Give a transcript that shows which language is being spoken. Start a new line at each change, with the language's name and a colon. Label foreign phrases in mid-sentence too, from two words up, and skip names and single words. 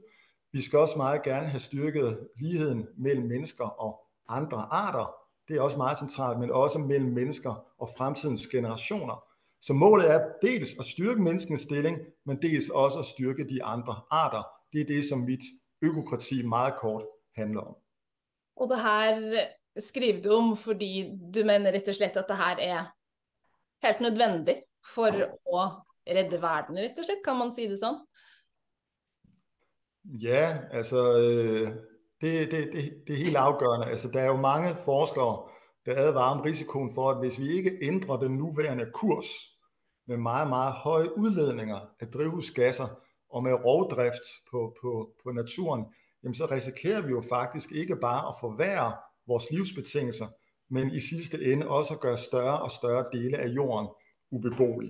Danish: Vi skal også meget gerne have styrket ligheden mellem mennesker og andre arter. Det er også meget centralt, men også mellem mennesker og fremtidens generationer. Så målet er dels at styrke menneskens stilling, men dels også at styrke de andre arter. Det er det, som mit økokrati meget kort handler om. Og det her skriver du om, fordi du mener
Norwegian: rett og slett
Danish: at det her er helt nødvendig for at redde verden,
Norwegian: rett og slett.
Danish: Kan man sige det sådan? Ja, altså det er helt afgørende. Altså der er jo mange forskere, der advarer om risikoen for, at hvis vi ikke ændrer den nuværende kurs med meget, meget høje udledninger af drivhusgasser og med rovdrift på naturen, jamen så risikerer vi jo faktisk ikke bare at forværre vores livsbetingelser, men i sidste ende også at gøre større og større dele af jorden ubeboelige.